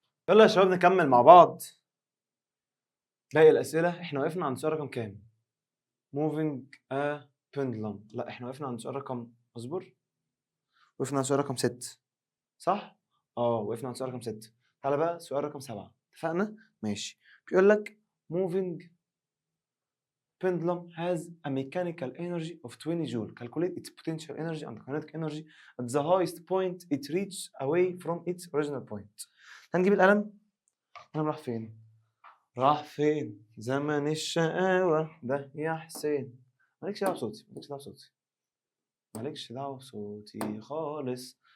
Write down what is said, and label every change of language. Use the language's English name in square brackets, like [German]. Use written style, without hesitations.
[Arabic] يلا يا شباب نكمل مع بعض باقي الاسئله. احنا وقفنا عند سؤال رقم كام؟ [English] moving a pendulum. [Arabic] لا احنا وقفنا عند سؤال رقم، اصبر، وقفنا عند سؤال رقم 6 صح؟ وقفنا عند سؤال رقم 6. تعالى بقى سؤال رقم 7. اتفقنا؟ ماشي. بيقول لك [English] moving pendulum has a mechanical energy of 20 joule. Calculate its potential energy and kinetic energy at the highest point it reaches away from its original point. [Arabic] هنجيب القلم. القلم راح فين؟ راح فين؟ زمن الشقاوة ده يا حسين. مالكش دعوة بصوتي، مالكش دعوة بصوتي، مالكش دعوة بصوتي خالص.